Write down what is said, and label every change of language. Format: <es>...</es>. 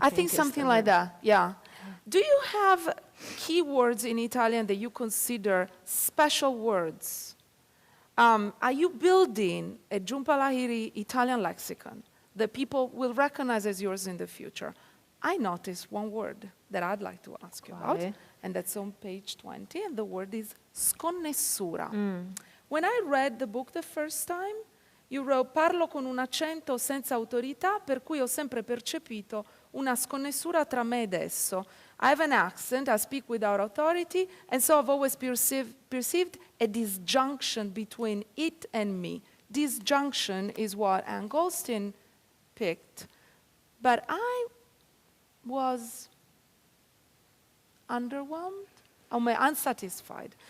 <en>I think something like that, yeah. Do you have keywords in Italian that you consider special words? Are you building a Jhumpa Lahiri Italian lexicon that people will recognize as yours in the future? I noticed one word that I'd like to ask you about, and that's on page 20, and the word is sconnessura. When I read the book the first time, you wrote,</en> <it>parlo con un accento senza autorità, per cui ho sempre percepito una sconnessura tra me ed esso.</it> <en>I have an accent, I speak without authority, and so I've always perceived a disjunction between it and me. Disjunction is what Anne Goldstein picked. But I was underwhelmed, unsatisfied.</en>